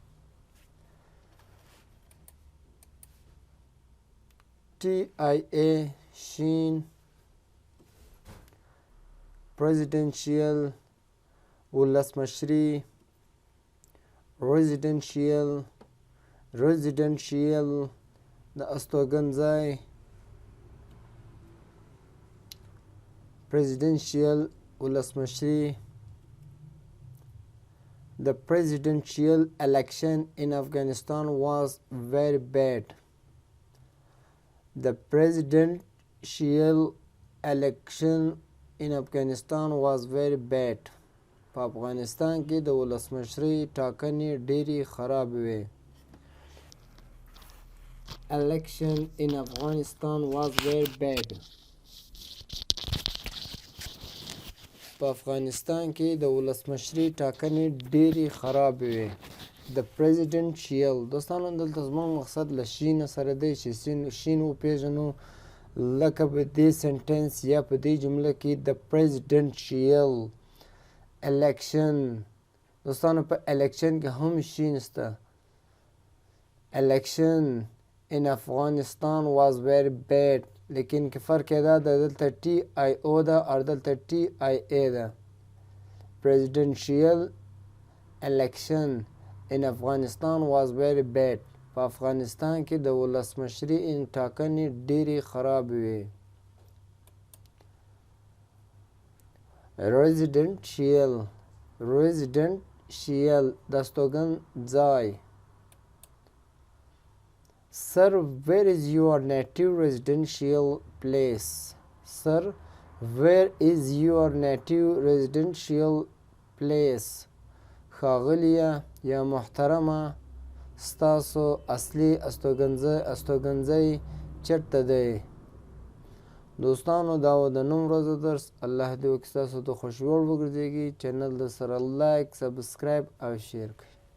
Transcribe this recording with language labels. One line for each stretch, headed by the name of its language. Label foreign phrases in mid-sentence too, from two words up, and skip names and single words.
Pashto: ټي آی ای شین presidential ولسمشري residential د استوګنځای presidential ولسمشري.
English: The presidential election in Afghanistan was very bad. The presidential election in Afghanistan was very bad.
Pashto: په افغانستان کې د ولسمشرۍ ټاکنې ډېرې خراب وې.
English: Election in Afghanistan was very bad.
Pashto: په افغانستان کې د ولسمشرۍ ټاکنې ډېرې خراب وې.
English: The presidential
Pashto: دوستانو دلته زموږ مقصد له شین سره دی چې شین وپېژنو. لکه په دې سنټنس یا په دې جمله کې د
English: presidential election
Pashto: دوستانو په الیکشن کې هم شین شته.
English: election in Afghanistan was very bad
Pashto: لیکن که فرق یې دا ده دلته ټي آی او ده او دلته ټي آی ای ده.
English: presidential election in Afghanistan was very bad.
Pashto: په افغانستان کې د ولسمشرۍ ټاکنې ډېرې خراب وې. residential د استوګنځای.
English: Sir, where is your native residential place? Sir, where is your native residential place?
Pashto: ښاغلیه یا محترمه ستاسو اصلي استوګنځی چېرته دی؟ دوستانو دا و د نن ورځو درس. الله دې وکړي ستاسو د خوښې وړ وګرځېږي. چینل د سره
English: like subscribe
Pashto: او شیر کړئ.